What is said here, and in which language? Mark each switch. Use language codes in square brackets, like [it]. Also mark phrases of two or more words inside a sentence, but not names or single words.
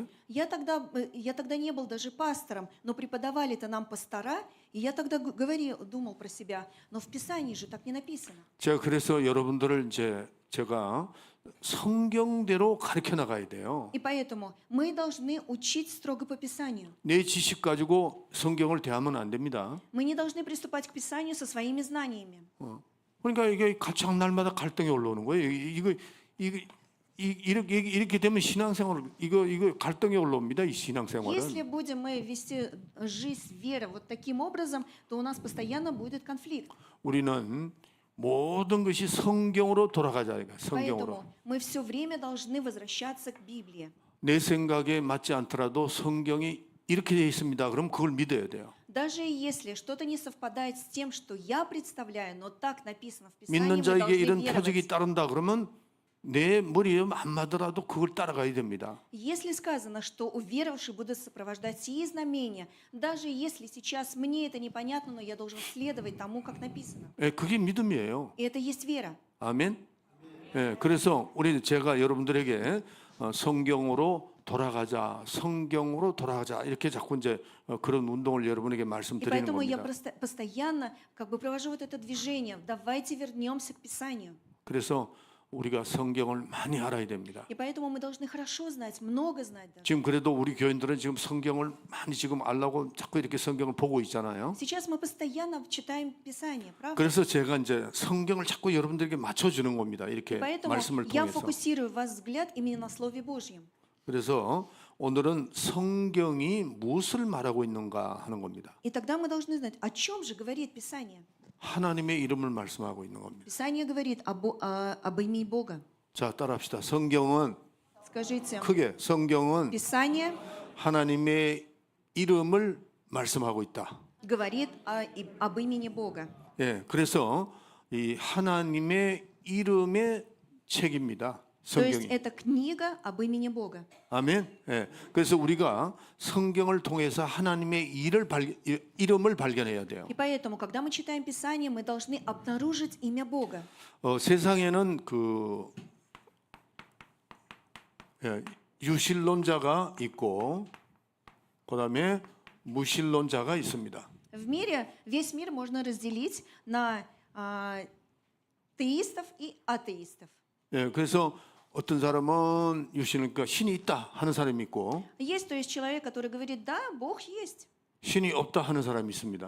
[ru] Я тогда не был даже пастором, но преподавали-то нам пастора, и я тогда думал про себя, но в Писании же так не написано. [ko] 제가 그래서 여러분들을 제가 성경대로 가르쳐 나가야 돼요. [ru] И поэтому мы должны учить строго по Писанию. [ko] 내 지식 가지고 성경을 대하면 안 됩니다. [ru] Мы не должны приступать к Писанию со своими знаниями. [ko] 그러니까 이게 가장 날마다 갈등이 올라오는 거예요. 이렇게 되면 신앙생활 이거 갈등이 올라옵니다. 이 신앙생활은. [ru] Если будем мы вести жизнь веры вот таким образом, то у нас постоянно будет конфликт. [ko] 우리는 모든 것이 성경으로 돌아가자. 성경으로. [ru] Поэтому мы все время должны возвращаться к Библии. [ko] 내 생각에 맞지 않더라도 성경이 이렇게 되어 있습니다. 그럼 그걸 믿어야 돼요. [ru] Даже если что-то не совпадает с тем, что я представляю, но так написано в Писании, [ko] 믿는 [ru] мы [ko] 자에게 [ru] должны [ko] 이런 [ru] веровать. [ko] 표적이 따른다 그러면 내 머리에 안 맞더라도 그걸 따라가야 됩니다. [ru] Если сказано, что у веровавших будут сопровождать сии знамения, даже если сейчас мне это непонятно, но я должен следовать тому, как написано. [ko] 그게 믿음이에요. [ru] И это есть вера. [ko] 아멘. 그래서 제가 여러분들에게 성경으로 돌아가자, 성경으로 돌아가자 이렇게 자꾸 이제 그런 운동을 여러분에게 [ru] И [ko] 말씀드리는 [ru] поэтому я [ko] 겁니다. [ru] постоянно как бы провожу вот это движение. Давайте вернемся к Писанию. [ko] 그래서 우리가 성경을 많이 알아야 됩니다. [ru] И поэтому мы должны хорошо знать, много знать даже. [ko] 지금 그래도 우리 교인들은 지금 성경을 많이 지금 알라고 자꾸 이렇게 성경을 보고 있잖아요. [ru] Сейчас мы постоянно читаем Писание, правда? [ko] 그래서 제가 이제 성경을 자꾸 여러분들에게 맞춰주는 겁니다. [ru] И [ko] 이렇게 [ru] поэтому [ko] 말씀을 [ru] я [ko] 통해서. [ru] фокусирую ваш взгляд именно на Слове Божьем. [ko] 그래서 오늘은 성경이 무엇을 말하고 있는가 하는 겁니다. [ru] И тогда мы должны знать, о чем же говорит Писание. [ko] 하나님의 이름을 말씀하고 있는 겁니다. [ru] Писание говорит об имени Бога. [ko] 자, 따라합시다. 성경은 [ru] Скажите, [ko] 크게 성경은 [ru] Писание [ko] 하나님의 이름을 말씀하고 있다. [ru] говорит об имени Бога. [ko] 그래서 이 하나님의 이름의 책입니다. [ru] То есть [ko] 성경이. [ru] это книга об имени Бога. [ko] 아멘. 그래서 우리가 성경을 통해서 하나님의 이름을 발견해야 돼요. [ru] И поэтому, когда мы читаем Писание, мы должны обнаружить имя Бога. [ko] 세상에는 유실론자가 있고 그다음에 무실론자가 있습니다. [ru] В мире, весь мир можно разделить на теистов и атеистов. [ko] 그래서 어떤 사람은 그러니까 신이 있다 하는 사람이 있고 [ru] Есть, то есть человек, который говорит, да, Бог есть. [ko] 신이 없다 하는 사람이 있습니다.